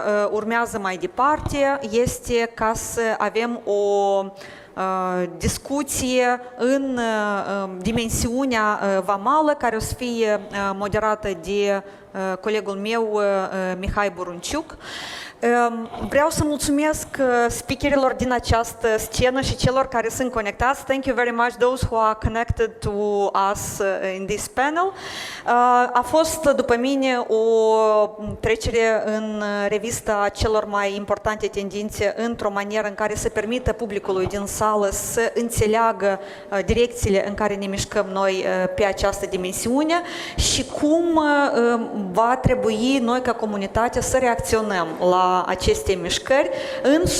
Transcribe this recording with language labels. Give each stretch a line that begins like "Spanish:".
Romanian: urmează mai departe este ca să avem o discuție în dimensiunea vamală, care o să fie moderată de colegul meu, Mihai Burunciuc. Vreau să mulțumesc speakerilor din această scenă și celor care sunt conectați.
English: Thank you very much those who are connected to us in this panel.
Romanian: A fost, după mine, o trecere în revista celor mai importante tendințe într-o manieră în care să permită publicului din sală să înțeleagă direcțiile în care ne mișcăm noi pe această dimensiune și cum va trebui noi ca comunitate să reacționăm la aceste mișcări în